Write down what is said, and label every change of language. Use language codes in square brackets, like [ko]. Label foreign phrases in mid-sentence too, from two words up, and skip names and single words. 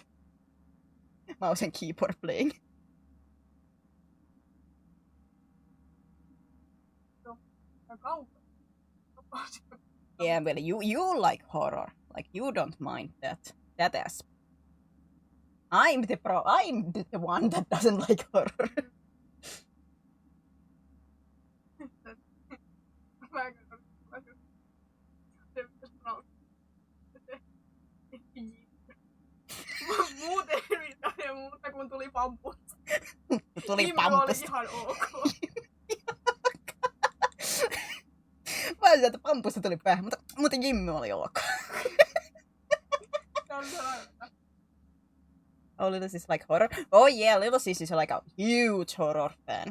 [en] Mouse and keyboard playing. Yeah, well, you like horror. Like you don't mind that aspect. I'm the one that doesn't like horror. [fi] Muuten ei mitään muuta kun tuli pampus. Tuli Jimmy pampus. oli ihan ok. Mä ajattelin, että pampusta tuli päähän, mutta Jimmy oli ok. [en] Oh, Little Sis like horror? Oh yeah, Little Sis is like a huge horror fan.